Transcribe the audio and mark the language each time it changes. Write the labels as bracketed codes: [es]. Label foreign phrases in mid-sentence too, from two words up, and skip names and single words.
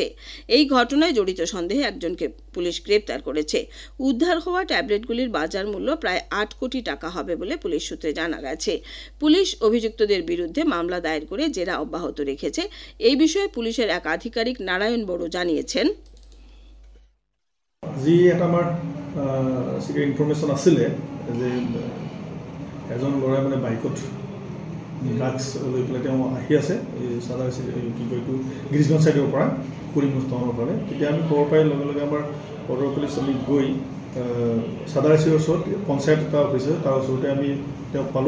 [bn] এই ঘটনায় জড়িত সন্দেহে একজনকে পুলিশ গ্রেপ্তার করেছে। উদ্ধার হওয়া ট্যাবলেটগুলির বাজার মূল্য প্রায় 8 কোটি টাকা হবে বলে পুলিশ সূত্রে জানা গেছে। পুলিশ অভিযুক্তদের বিরুদ্ধে মামলা দায়ের করে জেরা অব্যাহত রেখেছে। এই বিষয়ে পুলিশের এক আধিকারিক নারায়ণ বড়ো জানিয়েছেন, [as] আজি এটা আমাৰ ইনফৰমেশ্যন আছিলে যে এজন ল'ৰাই মানে বাইকত ড্ৰাগছ লৈ পেলাই তেওঁ আহি আছে এই চাদাৰাশি কি কয় এইটো গিৰিশগঞ্জ ছাইডৰ পৰা কৰিমগঞ্জ টাউনৰ ফালে। তেতিয়া আমি খবৰ পাই লগে লগে আমাৰ বৰ্ডাৰ পুলিচ আমি গৈ চাদাৰাশিৰ ওচৰত পঞ্চায়ত এটা অফিচ আছে, তাৰ ওচৰতে আমি তেওঁক পালোঁ।